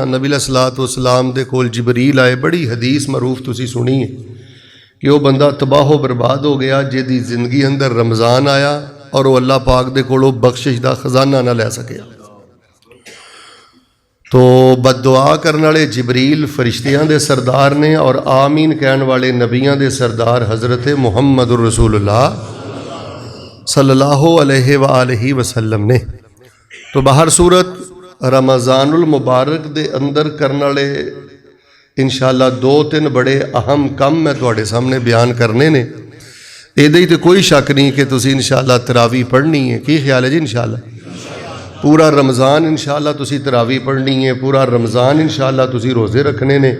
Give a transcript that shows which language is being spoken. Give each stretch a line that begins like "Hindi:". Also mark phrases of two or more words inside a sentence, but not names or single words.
Punjabi: ਨਬੀ
Arabic: عليه الصلاة والسلام
Punjabi: ਦੇ ਕੋਲ ਜਿਬਰੀਲ ਆਏ, ਬੜੀ ਹਦੀਸ ਮਰੂਫ ਤੁਸੀਂ ਸੁਣੀ ਹੈ ਕਿ ਉਹ ਬੰਦਾ ਤਬਾਹੋ ਬਰਬਾਦ ਹੋ ਗਿਆ ਜਿਹਦੀ ਜ਼ਿੰਦਗੀ ਅੰਦਰ ਰਮਜ਼ਾਨ ਆਇਆ ਔਰ ਉਹ ਅੱਲਾਹ ਪਾਕ ਦੇ ਕੋਲੋਂ ਬਖ਼ਸ਼ਿਸ਼ ਕਾ ਖ਼ਜ਼ਾਨਾ ਨਾ ਲੈ ਸਕਿਆ। ਤੋ ਬਦਦੁਆ ਕਰਨੇ ਵਾਲੇ ਜਿਬਰੀਲ ਫ਼ਰਿਸ਼ਤਿਆਂ ਦੇ ਸਰਦਾਰ ਨੇ ਔਰ ਆਮੀਨ ਕਹਿਣੇ ਵਾਲੇ ਨਬੀਆਂ ਦੇ ਸਰਦਾਰ ਹਜ਼ਰਤ
Arabic: محمد رسول الله صلى الله عليه وآله وسلم
Punjabi: ਨੇ। ਤੋ ਬਾਹਰ ਸੂਰਤ
Arabic: رمضان المبارك
Punjabi: ਦੇ ਅੰਦਰ ਕਰਨੇ ਵਾਲੇ ਇੰਸ਼ਾਅੱਲਾਹ ਦੋ ਤਿੰਨ ਬੜੇ ਅਹਿਮ ਕੰਮ ਮੈਂ ਤੁਹਾਡੇ ਸਾਹਮਣੇ ਬਯਾਨ ਕਰਨੇ ਨੇ। ਇਹਦੇ ਤੋ ਕੋਈ ਸ਼ੱਕ ਨਹੀਂ ਕਿ ਤੁਸੀਂ ਇੰਸ਼ਾਅੱਲਾਹ ਤਰਾਵੀ ਪੜ੍ਹਨੀ ਹੈ। ਕੀ ਖ਼ਿਆਲ ਹੈ ਜੀ? ਇੰਸ਼ਾਅੱਲਾਹ ਪੂਰਾ ਰਮਜ਼ਾਨ ਇੰਸ਼ਾਅੱਲਾਹ ਤੁਸੀਂ ਤਰਾਵੀ ਪੜ੍ਹਨੀ ਹੈ, ਪੂਰਾ ਰਮਜ਼ਾਨ ਇੰਸ਼ਾਅੱਲਾਹ ਤੁਸੀਂ ਰੋਜ਼ੇ ਰੱਖਣੇ ਨੇ।